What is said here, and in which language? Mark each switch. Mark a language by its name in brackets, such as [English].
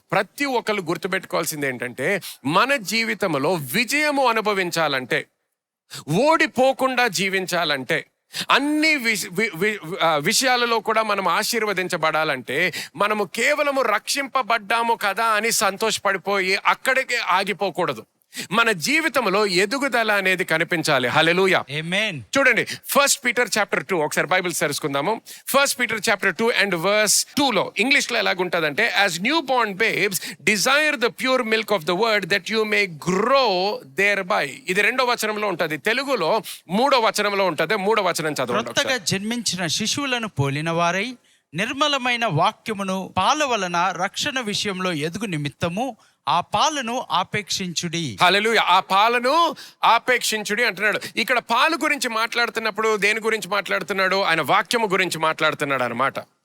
[Telugu] ప్రతి ఒక్కరు గుర్తుపెట్టుకోవాల్సింది ఏంటంటే, మన జీవితంలో విజయము అనుభవించాలంటే, ఓడిపోకుండా జీవించాలంటే, అన్ని విషయాలలో కూడా మనం ఆశీర్వదించబడాలంటే, మనము కేవలము రక్షింపబడ్డాము కదా అని సంతోషపడిపోయి అక్కడికే ఆగిపోకూడదు. మన జీవితంలో ఎదుగుదల అనేది కనిపించాలి. హల్లెలూయా. ఆమేన్. చూడండి, 1 Peter chapter 2 ఒకసారి Bible తెరుచుకుందాము. [English] 1 Peter chapter 2 and verse 2 [Telugu] లో ఇంగ్లీష్ లో ఎలాగుంటదంటే, [English] as newborn babes desire the pure milk of the word that you may grow thereby. [Telugu] ఇది 2వ వచనంలో ఉంటది. తెలుగులో 3వ వచనంలో ఉంటది. 3వ వచనం చదవండి. కొత్తగా జన్మించిన శిశువులను పోలిన వారై నిర్మలమైన వాక్యమును పాల వలన రక్షణ విషయంలో ఎదుగు నిమిత్తము ఆ పాలను ఆపేక్షించుడి. హల్లెలూయా. ఆ పాలను ఆపేక్షించుడి అంటున్నాడు. ఇక్కడ పాలు గురించి మాట్లాడుతున్నప్పుడు దేని గురించి మాట్లాడుతున్నాడు? ఆయన వాక్యము గురించి మాట్లాడుతున్నాడు అన్నమాట.